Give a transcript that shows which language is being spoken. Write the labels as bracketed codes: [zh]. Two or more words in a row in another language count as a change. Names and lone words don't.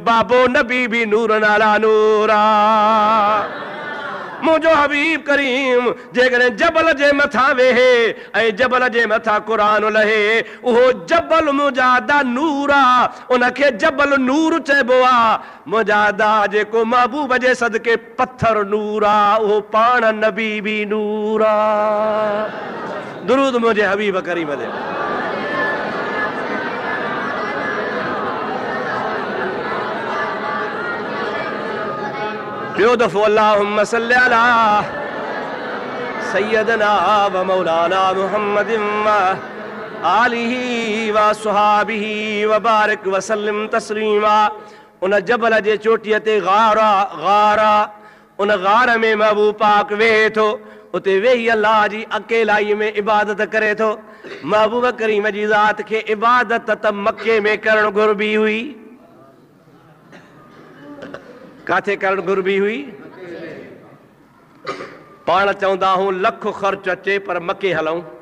[sd] बाबो नबी बि नूर नाला नूर आ मुझो हबीब करीम जेकॾहिं जबल जे मथां वेहे ऐं जबल जे मथां कुरान लहे उहो जबल मुजादा नूर आ उनखे जबल नूर चइबो आ मुजादा जेको महबूब जे सदके पत्थर नूर आ उहो पाण नबी बि नूर आ दुरूद मुझे हबीब करीम दे ॿियो दफ़ो [ar] اللهم صل على سيدنا ومولانا محمد وآله وصحبه وبارك و سلم تسليما [sd] उन जबल जे चोटीअ ते गारा उन गार में महबूब पाक वेहे थो उते वेही अल्लाह जी अकेलाई में इबादत करे थो महबूब करीम जी ज़ात खे इबादत त मके में करणु घुरबी हुई काथे करण घुरबी हुई पाण चवंदा हूं लख ख़र्च अचे पर मके हलूं